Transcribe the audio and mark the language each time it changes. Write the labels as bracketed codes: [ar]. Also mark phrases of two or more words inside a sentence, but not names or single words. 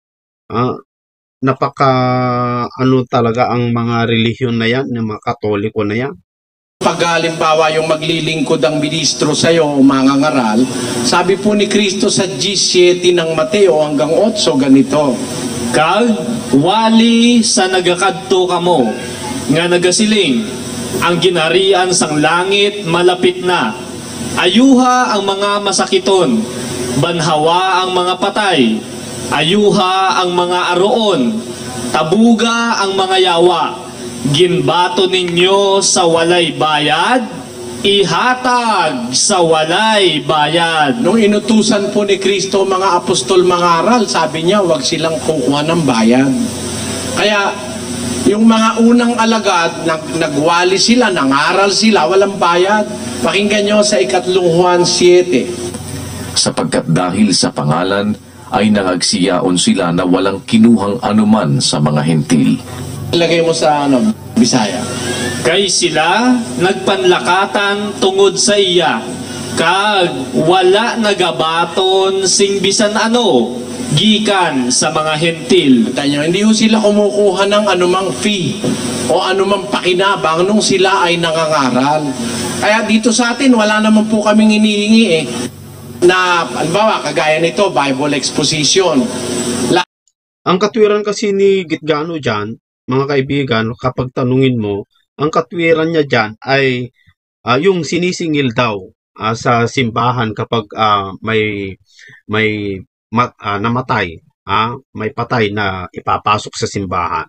[tl] Talaga ang mga relihiyon na yan, ng mga Katoliko na yan. Pag halimbawa yung maglilingkod ang ministro sa iyo, mga ngaral, sabi po ni Kristo sa G7 ng Mateo hanggang 8, ganito. [hil] Kag wali sa nagakadto kamo, nga nagasiling, ang ginarian sang langit malapit na. Ayuha ang mga masakiton, banhawa ang mga patay, ayuha ang mga aroon, tabuga ang mga yawa. Ginbato ninyo sa walay bayad, ihatag sa walay bayad. [tl] Nung inutusan po ni Kristo mga apostol mangaral, sabi niya, huwag silang kukuha ng bayad. Kaya, yung mga unang alagad, nagwali sila, nangaral sila, walang bayad. Pakinggan nyo sa 3 Juan 7. Sapagkat dahil sa pangalan ay nangagsiyaon sila na walang kinuhang anuman sa mga hentil. Ilagay mo sa Bisaya. [hil] Kay sila nagpanlakatan tungod sa iya, kag wala nagabaton sing bisan ano, gikan sa mga hentil. [tl] Tanyo, hindi ho sila kumukuha ng anumang fee o anumang pakinabang nung sila ay nangangaral. Kaya dito sa atin, wala naman po kaming inihingi na, halimbawa, kagaya nito, Bible exposition. Ang katwiran kasi ni Gitgano dyan, mga kaibigan, kapag tanungin mo, ang katwiran niya dyan ay yung sinisingil daw sa simbahan kapag may namatay, may patay na ipapasok sa simbahan.